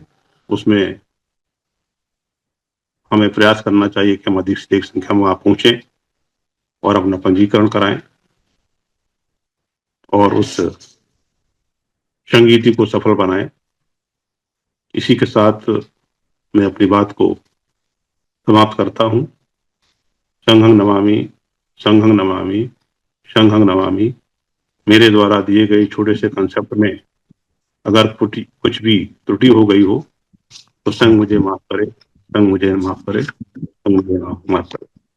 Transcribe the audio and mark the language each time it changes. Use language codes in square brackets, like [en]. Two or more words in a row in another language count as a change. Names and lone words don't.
[hi] उसमें हमें प्रयास करना चाहिए कि हम अधिक से अधिक संख्या में वहां पहुंचे और अपना पंजीकरण कराएं और उस संगीति को सफल बनाएं। इसी के साथ मैं अपनी बात को समाप्त करता हूं। [pi] संघं नमामि, संघं नमामि, संघं नमामि। [hi] मेरे द्वारा दिए गए छोटे से कंसेप्ट में अगर कुछ भी त्रुटि हो गई हो तो संघ मुझे माफ करे, संघ मुझे माफ करे, संघ मुझे माफ करे।